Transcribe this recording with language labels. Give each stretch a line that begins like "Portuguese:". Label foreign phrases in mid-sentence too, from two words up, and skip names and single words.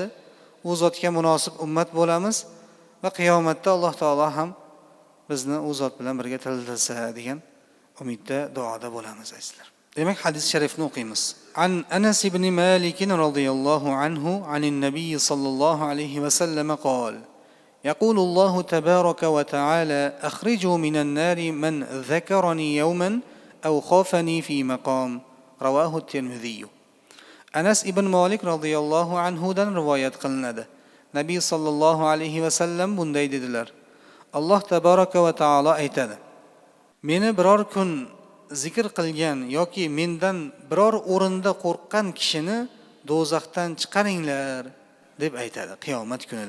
Uzbek: U zotga munosib ummat bo'lamiz va qiyomatda Alloh taolo ham bizni u zot bilan birga tiriltirsa degan umidda, duoda bo'lamiz azizlar. Demak, hadis sharifni o'qiymiz.
Arabic: عن أنس بن مالك رضي الله عنه عن النبي صلى الله عليه وسلم قال: يقول الله تبارك وتعالى أخرجوا من النار من ذكرني يوما أو خافني في مقام رواه الترمذي.
Uzbek: Anas ibn Malik
Arabic: رضي الله عنه
Uzbek: dan rivoyat qilinadi. Nabiy
Arabic: صلى الله عليه وسلم
Uzbek: bunday dedilar: Alloh
Arabic: تبارك وتعالى
Uzbek: aytadi: Meni biror kun zikr qilgan yoki mendan biror o'rinda qo'rqqan kishini do'zaxdan chiqaringlar deb aytadi qiyomat kunida.